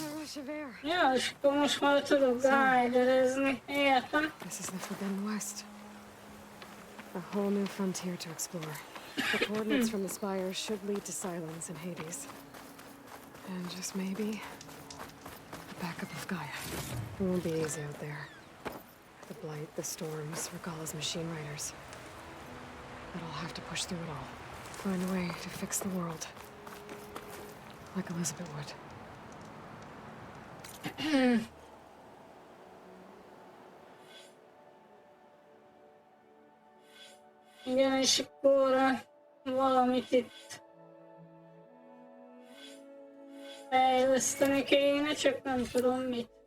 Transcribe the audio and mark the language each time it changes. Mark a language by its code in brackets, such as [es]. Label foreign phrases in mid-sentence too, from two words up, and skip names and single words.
[hu] Ja, és akkor most már tudok [en] rájderezni, [hu] értem? [en] This is the Forbidden West. A whole new frontier to explore. The coordinates from the spires should lead to Silence and Hades. And just maybe, a backup of Gaia. It won't be easy out there. The Blight, the Storms, Regalla's machine riders. But I'll have to push through it all. Find a way to fix the world. Like Elizabeth would. [hu] Igen, és akkor valamit itt fejleszteni kéne, csak nem tudom mit.